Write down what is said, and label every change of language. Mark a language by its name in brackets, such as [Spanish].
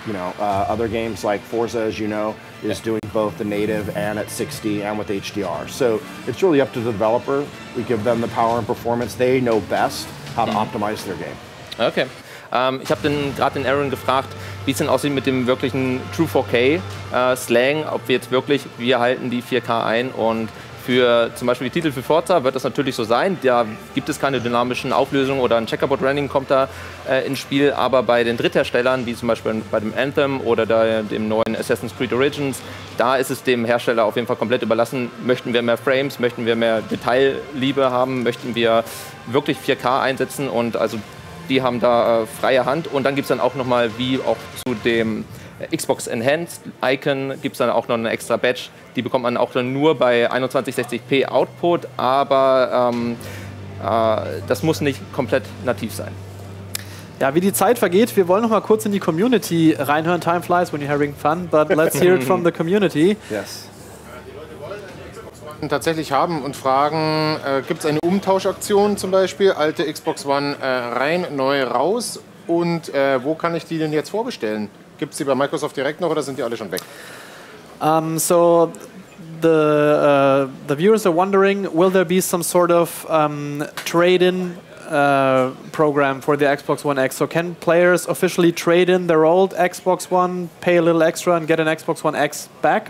[English] You know, other games like Forza, as you know, is doing both the native and at 60 and with HDR. So it's really up to the developer. We give them the power and performance. They know best how to optimize their game. Okay. [German] Ich habe gerade den Aaron gefragt, wie es denn aussieht mit dem wirklichen True 4K Slang, ob wir halten die 4K ein, und für zum Beispiel die Titel für Forza wird das natürlich so sein. Da gibt es keine dynamischen Auflösungen oder ein Checkerboard-Rendering kommt da ins Spiel. Aber bei den Drittherstellern, wie zum Beispiel bei dem Anthem oder dem neuen Assassin's Creed Origins, da ist es dem Hersteller auf jeden Fall komplett überlassen. Möchten wir mehr Frames, möchten wir mehr Detailliebe haben, möchten wir wirklich 4K einsetzen, und also die haben da freie Hand. Und dann gibt es dann auch nochmal, wie auch zu dem Xbox Enhanced Icon, gibt es dann auch noch eine extra Badge. Die bekommt man auch dann nur bei 2160p Output, aber das muss nicht komplett nativ sein. Ja, wie die Zeit vergeht, wir wollen noch mal kurz in die Community reinhören. [English] Time flies when you're having fun, but let's hear it from the community. Yes. [German] Tatsächlich haben und fragen, gibt es eine Umtauschaktion zum Beispiel, alte Xbox One rein, neu raus, und wo kann ich die denn jetzt vorbestellen? Gibt es die bei Microsoft direkt noch oder sind die alle schon weg? [English] So the viewers are wondering, will there be some sort of trade-in program for the Xbox One X? So can players officially trade in their old Xbox One, pay a little extra and get an Xbox One X back?